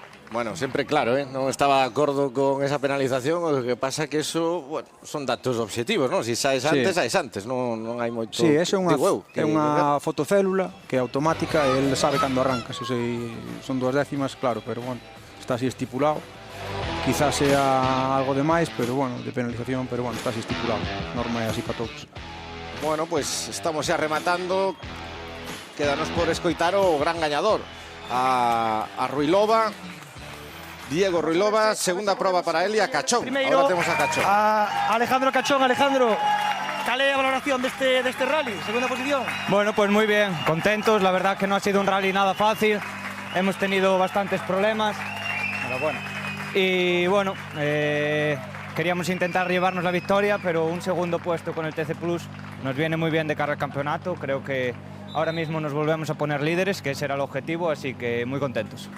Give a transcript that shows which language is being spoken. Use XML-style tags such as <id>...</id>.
<gl>Bueno, sempre claro, non estaba de acordo con esa penalización, o que pasa é que eso, bueno, son datos obxectivos, non? Si saes antes, saes antes, non hai moito... Sí, eso é unha fotocélula que é automática e el sabe cando arrancas, o sea, son 2 décimas, claro, pero bueno, está así estipulado.</gl> <es>Quizás sea algo de máis, pero bueno, de penalización, pero bueno, está así estipulado.</es> <gl>Norma é así para todos. Bueno, pues estamos xa rematando. Quédanos por escoitar o gran gañador, a Ruilova. Diego Ruilova, segunda proba para él e a Cachón. Primeiro, ahora temos a Cachón. A Alejandro Cachón. Alejandro, cal é a valoración deste rally? Segunda posición.</gl> <es>Bueno, pues muy bien, contentos, la verdad que no ha sido un rally nada fácil, hemos tenido bastantes problemas, y bueno, queríamos intentar llevarnos la victoria, pero un segundo puesto con el TC Plus nos viene muy bien de cara al campeonato, creo que ahora mismo nos volvemos a poner líderes, que ese era el objetivo, así que muy contentos.</es>